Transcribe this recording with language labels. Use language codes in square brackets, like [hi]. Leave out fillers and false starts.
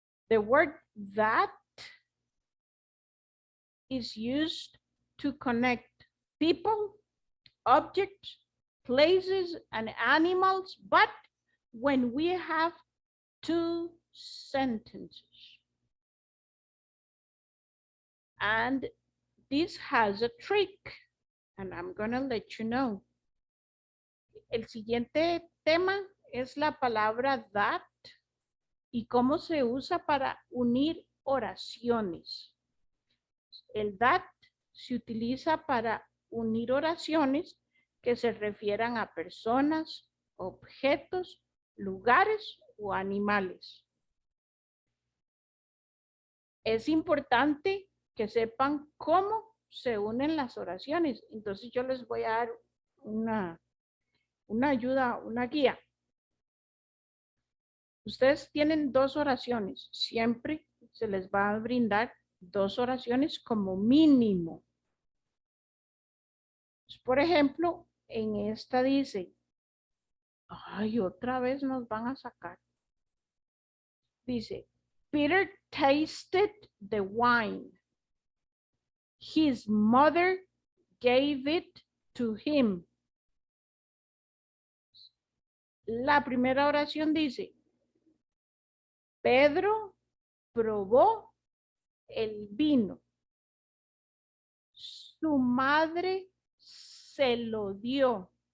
[en] The word that is used to connect people, objects, places, and animals, but when we have two sentences. And this has a trick, and I'm gonna let you know. [es] El siguiente tema es la palabra that y cómo se usa para unir oraciones. El that se utiliza para unir oraciones que se refieran a personas, objetos, lugares o animales. Es importante que sepan cómo se unen las oraciones. Entonces yo les voy a dar una ayuda, una guía. Ustedes tienen dos oraciones. Siempre se les va a brindar dos oraciones como mínimo. Por ejemplo, en esta dice, ay, otra vez nos van a sacar. Dice, [en] Peter tasted the wine. His mother gave it to him. [es] La primera oración dice, Pedro probó el vino. Su madre se lo dio.